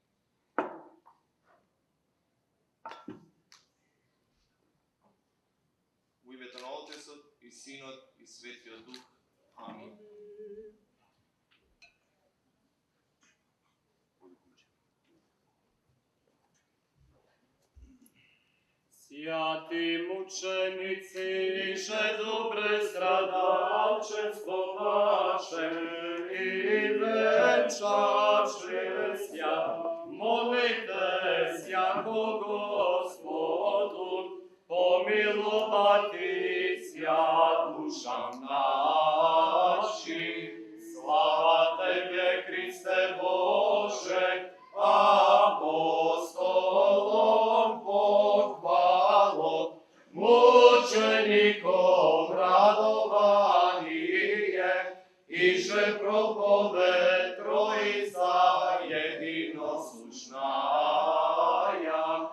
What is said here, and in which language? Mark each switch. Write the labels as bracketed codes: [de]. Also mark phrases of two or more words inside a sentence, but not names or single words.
[mk] Во името на Отецот и Синот и Светиот Дух. Амин. [cu] Святи мученици, же добре страдалченство ваше и венчаше ся, молите яко Господу, помиловати свят душам наши. Слава Тебе, Христе Боже, апостолом похвало, мучеником радованије, и же пропове Троица једнослушная.